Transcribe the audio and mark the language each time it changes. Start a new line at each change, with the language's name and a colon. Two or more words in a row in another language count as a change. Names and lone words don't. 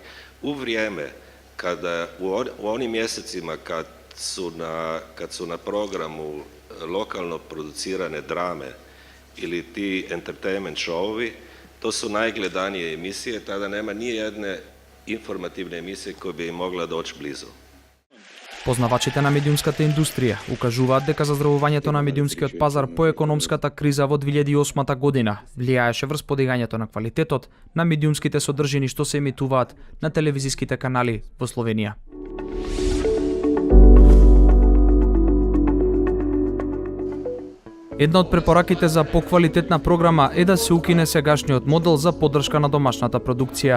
Croatian: U vrijeme kada u onim mjesecima kad su na programu lokalno producirane drame ili ti entertainment showovi, to su najgledanije emisije, tada nema ni jedne informativne emisije koja bi im mogla doći blizu.
Macedonian: Познавачите на медиумската индустрија укажуваат дека заздравувањето на медиумскиот пазар по економската криза во 2008 година влијаеше врз подигањето на квалитетот на медиумските содржини што се емитуваат на телевизиските канали во Словенија. Една од препораките за поквалитетна програма е да се укине сегашниот модел за поддршка на домашната продукција.